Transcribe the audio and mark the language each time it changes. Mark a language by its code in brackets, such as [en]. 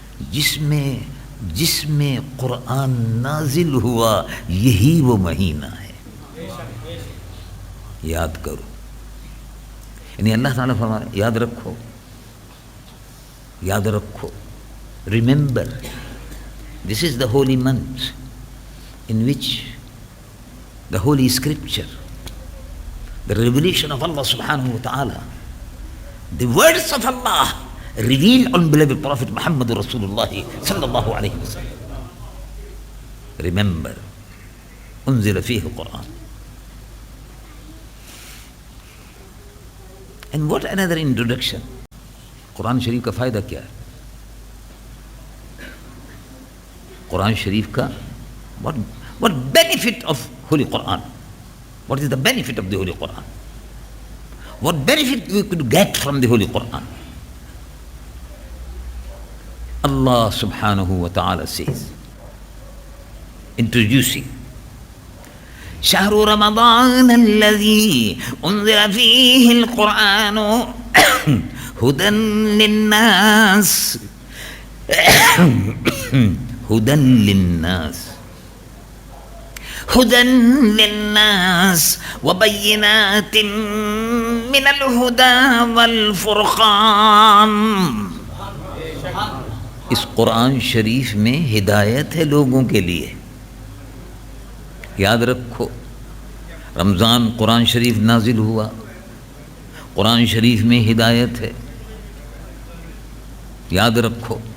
[ur] جس میں قرآن نازل ہوا یہی وہ مہینہ ہے. یاد کرو, یعنی اللہ تعالیٰ فرما رہا ہے یاد رکھو, [en] Remember, this is the holy month in which the holy scripture, the revelation of Allah subhanahu wa ta'ala, the words of Allah revealed on beloved Prophet Muhammad Rasulullah sallallahu alayhi wa sallam. Remember, [ar] unzila fihi al-Quran. [en] And what another introduction. [ur] قرآن شریف کا فائدہ کیا ہے؟ قرآن شریف کا [en] what benefit of Holy Quran? What is the benefit of the Holy Quran? What benefit we could get from the Holy Quran? Allah subhanahu wa ta'ala says, introducing [ar] شهر رمضان الذي أنزل فيه القرآن هدى للناس هدى للناس هدى للناس وبينات من الهدى والفرقان. [ur] اس قرآن شریف میں ہدایت ہے لوگوں کے لیے. یاد رکھو رمضان قرآن شریف نازل ہوا, قرآن شریف میں ہدایت ہے, یاد رکھو.